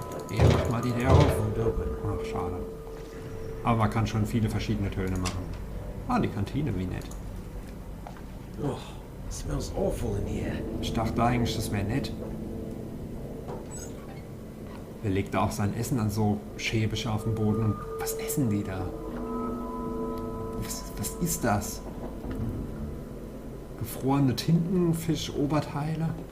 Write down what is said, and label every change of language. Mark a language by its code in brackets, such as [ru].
[de] Hier, mach mal die der auf. Ach, schade. Aber man kann schon viele verschiedene Töne machen. Ah, die Kantine, wie nett. [en] Oh, it smells awful in here. [de] Ich dachte eigentlich, das wäre nett. Er legt da auch sein Essen dann so schäbig auf den Boden. Und was essen die da? Was ist das? Gefrorene Tintenfisch-Oberteile?